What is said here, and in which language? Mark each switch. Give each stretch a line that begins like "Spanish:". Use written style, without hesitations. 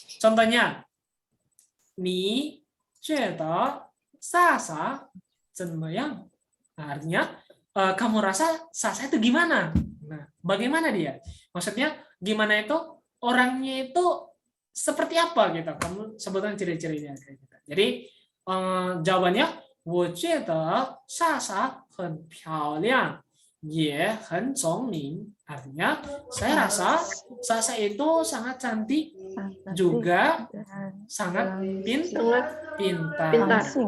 Indonesian: Contohnya,
Chinese: ni jue sasa cenme yang.
Indonesian: Nah, artinya kamu rasa sasa itu gimana? Nah, bagaimana dia? Maksudnya gimana itu orangnya itu seperti apa gitu? Kamu sebutkan ciri-cirinya kayak gitu. Jadi jawabannya
Chinese: 我觉得莎莎很漂亮，也很聪明。
Indonesian: Artinya, saya rasa Sasa itu sangat cantik, juga sangat pintar.